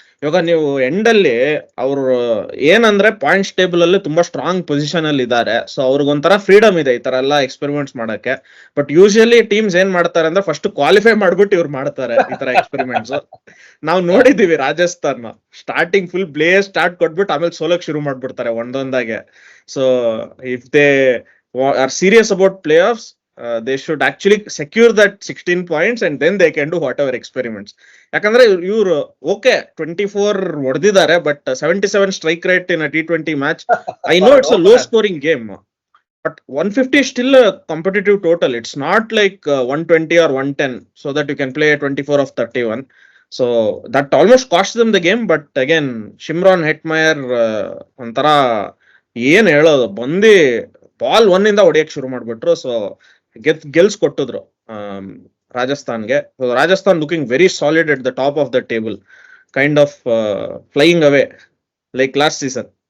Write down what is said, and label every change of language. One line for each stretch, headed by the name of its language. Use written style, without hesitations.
Kannada: ಇವಾಗ ನೀವು ಎಂಡ್ ಅಲ್ಲಿ ಅವ್ರು ಏನಂದ್ರೆ ಪಾಯಿಂಟ್ಸ್ ಟೇಬಲ್ ಅಲ್ಲಿ ತುಂಬಾ ಸ್ಟ್ರಾಂಗ್ ಪೊಸಿಷನ್ ಅಲ್ಲಿ ಇದ್ದಾರೆ. ಸೊ ಅವ್ರಿಗೊಂಥರ ಫ್ರೀಡಮ್ ಇದೆ ಈ ತರ ಎಲ್ಲ ಎಕ್ಸ್ಪೆರಿಮೆಂಟ್ಸ್ ಮಾಡಕ್ಕೆ. ಬಟ್ ಯೂಶಲಿ ಟೀಮ್ಸ್ ಏನ್ ಮಾಡ್ತಾರೆ ಅಂದ್ರೆ ಫಸ್ಟ್ ಕ್ವಾಲಿಫೈ ಮಾಡ್ಬಿಟ್ಟು ಇವ್ರು ಮಾಡ್ತಾರೆ ಈ ತರ ಎಕ್ಸ್ಪೆರಿಮೆಂಟ್ಸ್. ನಾವು ನೋಡಿದೀವಿ ರಾಜಸ್ಥಾನ್ ಸ್ಟಾರ್ಟಿಂಗ್ ಫುಲ್ ಸ್ಟಾರ್ಟ್ ಕೊಟ್ಬಿಟ್ಟು ಆಮೇಲೆ ಸೋಲಕ್ ಶುರು ಮಾಡ್ಬಿಡ್ತಾರೆ ಒಂದೊಂದಾಗೆ.
English: So if they are serious about playoffs, they should actually secure that 16 points and then they can do whatever experiments.
Kannada: ಯಾಕಂದ್ರೆ ಇವ್ರು ಓಕೆ 24 ಹೊಡೆದಿದ್ದಾರೆ, but 77
English: Strike rate in T20 match. I know it's a low scoring game, but 150 is still a competitive total. It's not like 120 or 110 so that you can play 24 of 31. So that almost cost them the game. But again,
Kannada: Shimron Hetmeyer ಒಂಥರ ಏನ್ ಹೇಳೋದು, ಬಂದಿ ball 1 ಇಂದ ಹೊಡಿಯಕ್ ಶುರು ಮಾಡ್ಬಿಟ್ರು. So ಗೆಲ್ಸ್ಕೊಟ್ಟಿದ್ರು ರಾಜಸ್ಥಾನ್ಗೆ.
English: Rajasthan looking very solid at the top of the table, kind of flying away like last season.